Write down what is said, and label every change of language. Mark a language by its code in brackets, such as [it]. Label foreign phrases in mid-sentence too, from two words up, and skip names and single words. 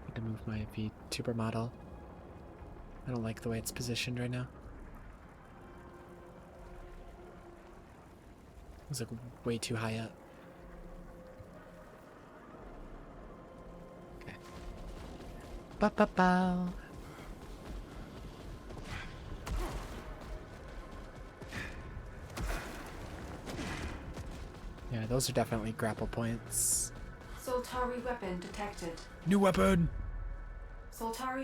[en] move my VTuber model. I don't like the way it's positioned right now. It's like way too high up. Okay. Ba-ba-bow. Yeah, those are definitely grapple points. Soltari weapon detected. New weapon! Soltari